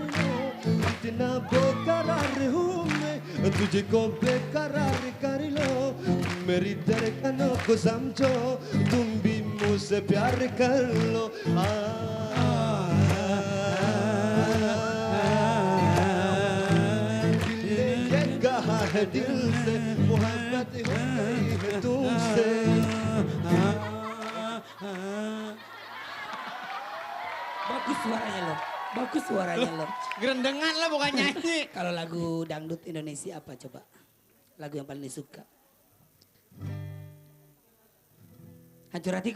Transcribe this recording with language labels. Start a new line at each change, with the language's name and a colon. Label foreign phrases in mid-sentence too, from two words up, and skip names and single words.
Hindi: लो इतना बेकरार हूँ मैं तुझको बेकरार कर लो मेरी धड़कनों को समझो तुम भी मुझसे प्यार कर लो है दिल से मोहब्बत हो गई है तुमसे
Indonesian: Bagus suaranya lo. Bagus suaranya lo. Gerendengan lah bukan nyanyi. Kalau lagu dangdut Indonesia apa coba? lagu yang paling disuka. Hancur hatiku.